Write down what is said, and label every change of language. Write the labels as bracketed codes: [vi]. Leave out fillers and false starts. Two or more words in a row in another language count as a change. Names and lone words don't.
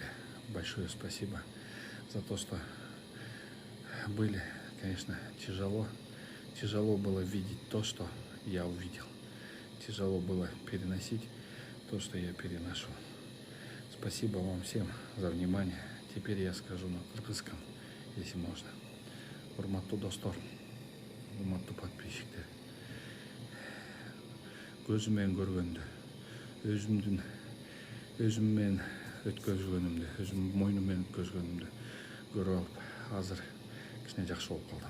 [ru] Большое спасибо за то, что были, конечно, тяжело было видеть то, что я увидел. Тяжело было переносить то, что я переношу. Спасибо вам всем за внимание. Теперь я скажу на кыргызском, если можно. [ky] Урматтуу достор, урматтуу подписчиктер. Көзүм менен көргөндү, өзүм менен өткөзгөнүмдү, өзүм мойнум менен өткөзгөнүмдү көрүп алып, азыр кичине жакшы болуп калдым.